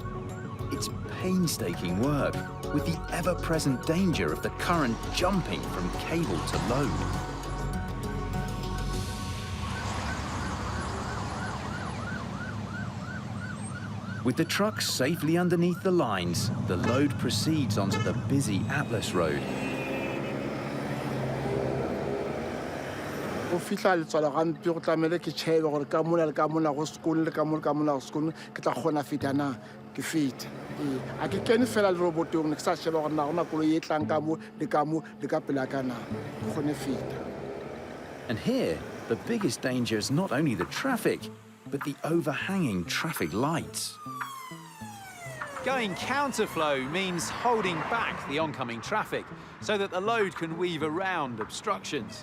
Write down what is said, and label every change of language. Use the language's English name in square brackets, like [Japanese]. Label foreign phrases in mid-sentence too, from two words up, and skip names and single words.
[English] It's painstaking work, with the ever-present danger of the current jumping from cable to load. With the truck safely underneath the lines, the load proceeds onto the busy Atlas Road. [Northern Sotho] Go fihla letswalo gampe go tlamele ke chebe gore ka mona le ka mona go sekolo le ka mona go sekolo ke tla kgona feta na ke feta a ke kene fela le robotong ke sa sheba gore na gona koloi e tlang ka mo le ka mo le ka pela ka na ke kgone feta. [English] And here, the biggest danger is not only the traffic, but the overhanging traffic lights. Going counterflow means holding back the oncoming traffic so that the load can weave around obstructions.